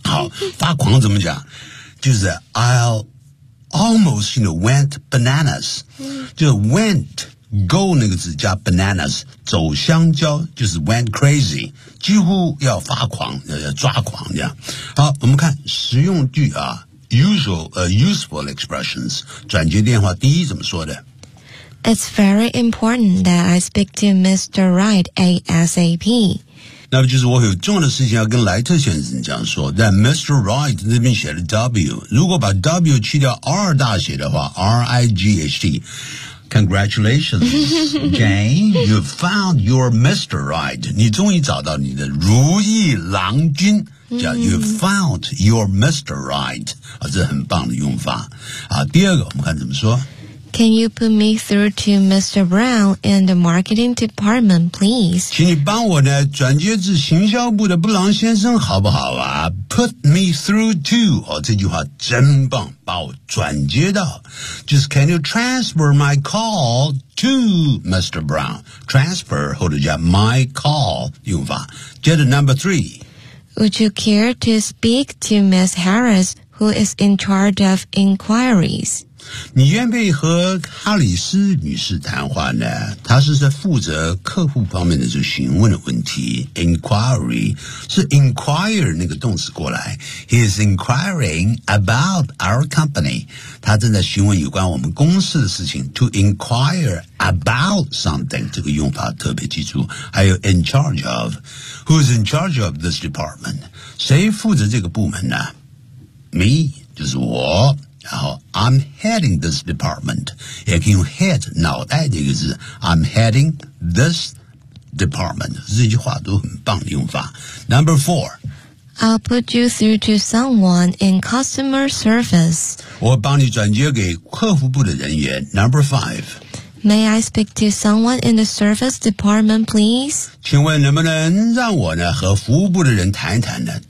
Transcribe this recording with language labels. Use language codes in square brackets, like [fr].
[zh] 好，发狂怎么讲？就是 [en] I'll almost you know went bananas， [zh] 就是 went go 那个字加 bananas 走香蕉，就是 [en] went crazy， [zh] 几乎要发狂，要抓狂这样。好，我们看实用句啊。 [en] Useful expressions. [zh] 转接电话第一怎么说的？ [en] It's very important that I speak to Mr. Wright ASAP. [zh] 那么就是我有重要的事情要跟莱特先生这样说。但 Mr. Wright 那边写了 W， 如果把 W 去掉 R 大写的话 ，Righd. [en] Congratulations, Jane. You found your Mr. Wright. [zh] 你终于找到你的如意郎君。叫 [en] You found your Mr. Right [zh] 啊，这很棒的用法啊。第二个，我们看怎么说 [en] ？Can you put me through to Mr. Brown in the marketing department, please? [zh] 请你帮我呢转接至行销部的布朗先生，好不好啊 ？ [en] Put me through to [zh] 哦，这句话真棒，把我转接到。 [en] 就是 Can you transfer my call to Mr. Brown? Transfer 或者叫 my call 用法。接着 Number three。 Would you care to speak to Miss Harris, who is in charge of inquiries? [zh] 你愿不愿意和哈里斯女士谈话呢？她是在负责客户方面的这询问的问题。 Inquiry 是 inquire 那个动词过来。 [en] He is inquiring about our company. [zh] 他正在询问有关我们公司的事情。 [en] To inquire about something [zh] 这个用法特别记住。还有 [en] in charge of。Who is in charge of this department? [zh] 谁负责这个部门呢 ？Me 就是我。然后 [en] I'm heading this department， [zh] 也可以用 head 脑袋这个字。 [en] I'm heading this department， [zh] 这句话都很棒的用法。 [en] Number four， I'll put you through to someone in customer service。 [zh] 我帮你转接给客服部的人员。 [en] Number five。 May I speak to someone in the service department, please? [zh] 请问能不能让我呢和服务部的人谈一谈呢？